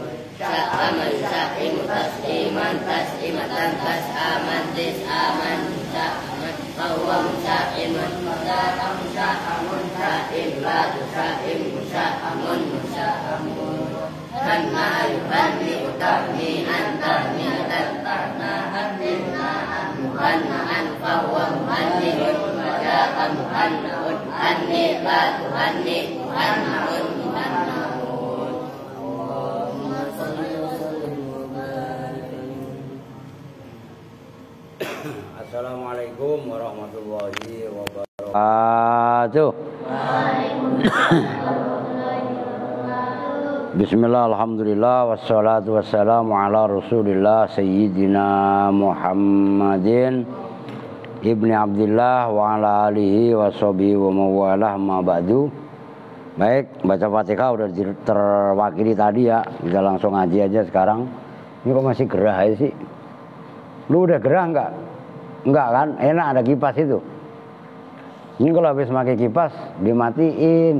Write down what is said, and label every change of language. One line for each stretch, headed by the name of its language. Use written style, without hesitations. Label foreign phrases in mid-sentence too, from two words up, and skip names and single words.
Arabic: شأّم يشئّم تشئيما تشئمة تشآما تِشآما مشأّما فهو مشئّم وذاك مشأّم شئّم لا تشئّم مشأّم مشأّم. هنّأ يهنّئ تهنيئا تهنئة تهناء تِهناء مهنّأ فهو مهنّئ وذاك مهنّأ هنّئ لا تهنّئ مهنّأ مهنّأ. السلام عليكم ورحمة الله وبركاته. بسم الله، الحمد لله، والصلاة والسلام على رسول الله سيدنا محمد ابن عبد الله وعلى آله وصحبه وموالاه ما بعد.
Indonesian: Baik, baca Fatihah udah terwakili tadi ya. Kita langsung ngaji aja sekarang. Ini kok masih gerah aja sih? Lu udah gerah enggak? Enggak kan? Enak ada kipas itu. Ini kalau habis pakai kipas dimatiin.